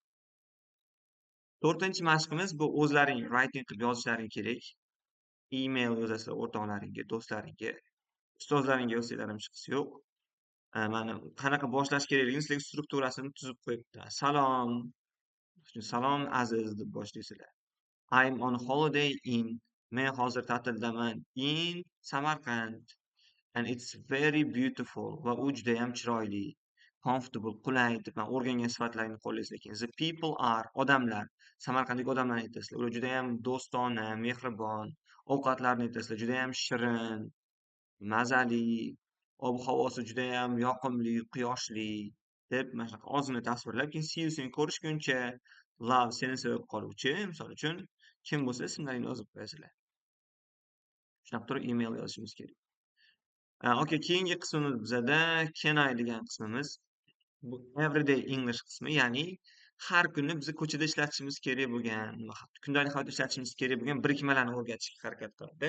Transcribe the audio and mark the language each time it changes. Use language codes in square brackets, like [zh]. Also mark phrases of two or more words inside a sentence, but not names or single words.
[uz] 4-mashqimiz bu o'zlaring writing qilib yozishlaring kerak. Email yozasizlar o'rtoqlaringga, do'stlaringga, ustozlaringga yozsanglar ham chiqisi yo'q. Mana qanaqa boshlash kerakligini sizlarga strukturasini tuzib qo'yibdi. Salom, salom aziz deb boshlaysizlar. [en] I'm on holiday in, [uz] men hozir ta'tildaman, in Samarqand. [en] And it's very beautiful [uz] va u judayam chiroyli. Comfortable, qulay deb man o'rgangan sifatlarni qo'llaysiz. [en] Lekin the people are, [uz] odamlar, Samarqandlik odamlarni aytasizlar. Ular judayam do'stona, mehribon, ovqatlarni aytasizlar, judayam shirin, mazali, ob-havosi judayam yoqimli, quyoshli deb mana shunaqa ozgina tasvirlab, keyin [en] see you soon [uz] ko'rishguncha, love seni sevib qoluvchi, misol uchun kim bo'lsa ismlaringni yozib qo'yasizlar. Shunaqa turib email yozishimiz kerak. Okay, keyingi qismimiz bizada [en] can I [uz] degan qismimiz. Bu [en] everyday English [uz] qismi, ya'ni har kuni biz ko'chada ishlatishimiz kerak bo'lgan, kundalik hayotda ishlatishimiz kerak bo'lgan birikmalarni o'rgatishga harakat qiladi.